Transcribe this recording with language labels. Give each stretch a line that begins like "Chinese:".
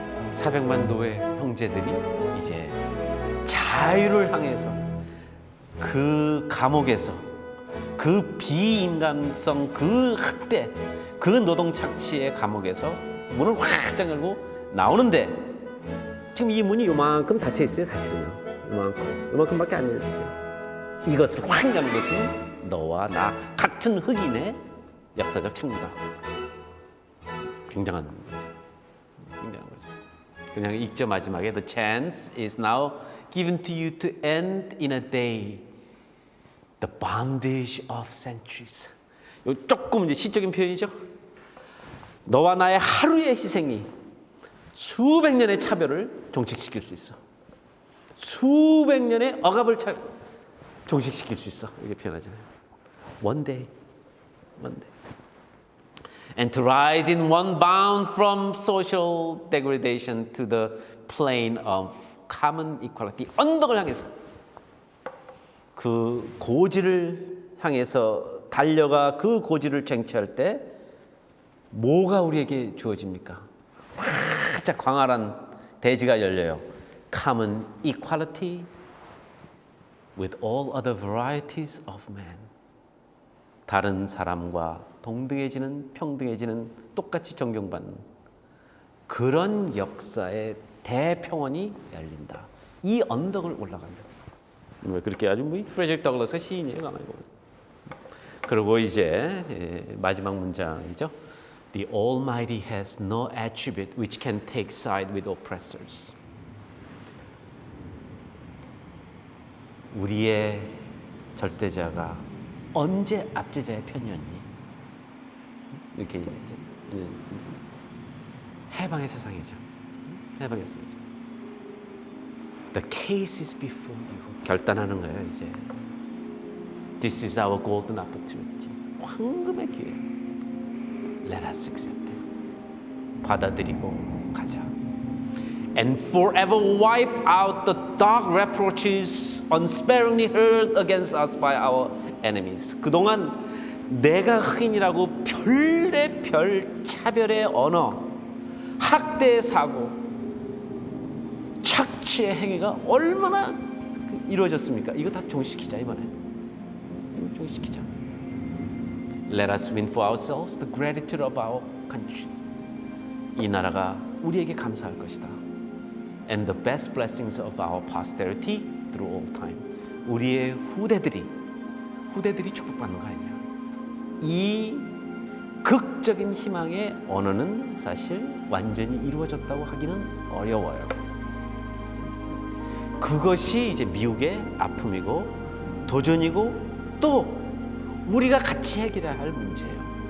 Korean: 400만 노예 형제들이 이제 자유를 향해서 그 감옥에서 그 비인간성, 그 학대, 그 노동 착취의 감옥에서 문을 활짝 열고 나오는데 지금 이 문이 요만큼 닫혀 있어요. 사실은요. 요만큼밖에 안 열렸어요. 이것을 확 여는 것은 너와 나 같은 흑인의 역사적 책무다. 굉장한 거죠. 굉장한 거죠. 그냥 읽죠. 마지막에
English: The chance is now given to you to end in a day the bondage of centuries.
Korean: 요 조금 이제 시적인 표현이죠. 너와 나의 하루의 희생이 수백 년의 차별을 종식시킬 수 있어. 수백 년의 억압을 종식시킬 수 있어. 이렇게 표현하잖아요.
English: One day. One day. And to rise in one bound from social degradation to the plane of common equality.
Korean: 언덕을 향해서 그 고지를 향해서 달려가 그 고지를 쟁취할 때 뭐가 우리에게 주어집니까? 활짝 광활한 대지가 열려요.
English: Common equality with all other varieties of man.
Korean: 다른 사람과 동등해지는, 평등해지는, 똑같이 존경받는 그런 역사의 대평원이 열린다. 이 언덕을 올라가면. 그렇게 아주 뭐 프레데릭 더글라스 시인이에요. 가만히 보면. 그리고 이제 마지막 문장이죠.
English: The Almighty has no attribute which can take side with oppressors.
Korean: 우리의 절대자가 언제 압제자의 편이었니? 이렇게 얘기하죠. 해방의 세상이죠. 해방의 세상이죠.
English: The case is before you.
Korean: 결단하는 거예요, 이제.
English: This is our golden opportunity.
Korean: 황금의 기회.
English: Let us accept it.
Korean: 받아들이고 가자.
English: And forever wipe out the dark reproaches unsparingly hurled against us by our enemies.
Korean: 그동안 내가 흑인이라고 별의별 차별의 언어, 학대의 사고, 착취의 행위가 얼마나 이루어졌습니까? 이거 다 종식시키자 이번에. 종식시키자.
English: Let us win for ourselves the gratitude of our country.
Korean: 이 나라가 우리에게 감사할 것이다.
English: And the best blessings of our posterity through all time.
Korean: 우리의 후대들이 축복받는 거 아니냐. 이 극적인 희망의 언어는 사실 완전히 이루어졌다고 하기는 어려워요. 그것이 이제 미국의 아픔이고 도전이고 또 우리가 같이 해결해야 할 문제예요.